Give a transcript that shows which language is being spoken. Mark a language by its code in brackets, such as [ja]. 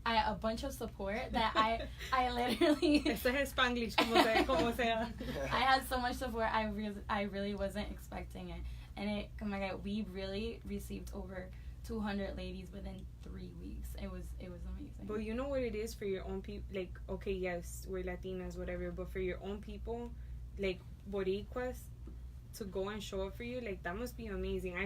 [en] A bunch of support that I literally... [es] Ese es Spanglish, como sea. [en] I had so much support, I really wasn't expecting it. And oh my God, we really received over 200 ladies within 3 weeks. It was amazing. But you know what it is for your own people? Like, okay, yes, we're Latinas, whatever, but for your own people, like, Boricuas, to go and show up for you, like, that must be amazing.